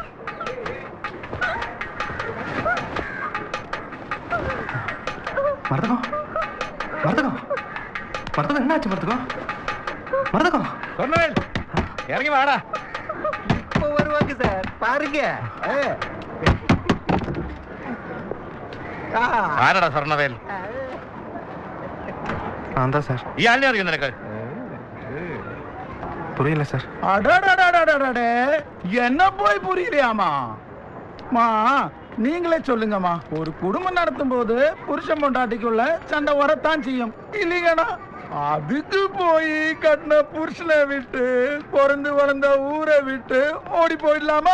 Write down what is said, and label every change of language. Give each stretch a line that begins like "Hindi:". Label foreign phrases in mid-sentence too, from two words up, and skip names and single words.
Tamil: மருதகம் மருதகம் மருதகம் என்னாச்சு? மருதகம் மருதகம் சொன்னவேல் இறங்கி வாடா. இப்போ வருவாங்க சார், பாருங்க.
Malayalam: ആരടാ സ്വർണ്ണവേൽ?
Tamil: நான் தான் சார்.
Malayalam: ഈ ആളിനെ അറിയോ നിനക്ക്?
Tamil: புரியல சார். என்ன போய் புரியலையாமா? நீங்களே சொல்லுங்கம்மா. ஒரு குடும்பம் நடத்தும் போது புருஷன் பொண்டாட்டிக்குள்ள சண்டை வரத்தான் செய்யும் இல்லைங்கண்ணா. அதுக்கு போய் கட்டின புருஷனை விட்டு பிறந்து வளர்ந்த ஊரை விட்டு ஓடி போயிடலாமா?